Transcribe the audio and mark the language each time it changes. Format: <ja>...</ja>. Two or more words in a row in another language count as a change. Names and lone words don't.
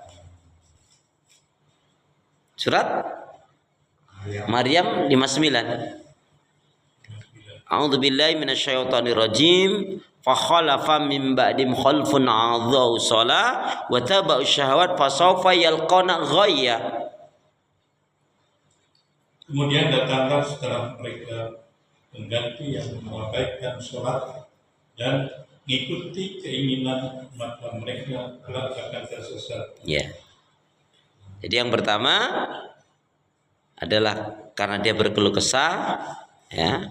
<id>Surat Maryam 59.</id> <ar>أعوذ بالله من الشيطان الرجيم. فخلف من بعدهم خلف أضاعوا الصلاة واتبعوا الشهوات فسوف يلقون غيا.</ar> <id>Kemudian datanglah setelah mereka mengganti yang mengabaikan sholat dan mengikuti keinginan, maka mereka kelak akan tersesat. Ya. Jadi yang pertama adalah karena dia berkeluh kesah, ya.</id>